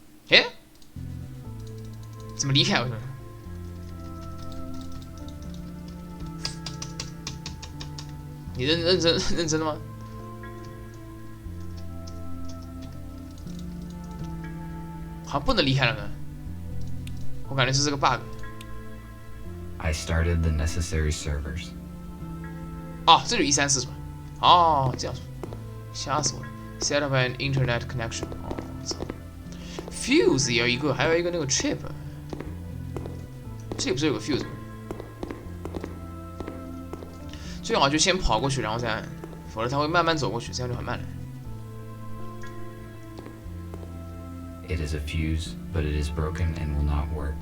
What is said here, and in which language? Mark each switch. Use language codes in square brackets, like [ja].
[zh] 哎，怎么离开？我说，你认真的吗？好像不能离开了呢，我感觉这是个 bug。 [en] I started the necessary servers. [zh] 哦，这里134是吧？哦，这样说，吓死我了。 [en] Set up an internet connection。 [zh] 哦，操。 Fuse 也有一个，还有一个那个 chip。这里不是有个 fuse 吗？最好就先跑过去，然后再按，否则它会慢慢走过去，这样就很慢了。 [en] It is a fuse, but it is broken and will not work.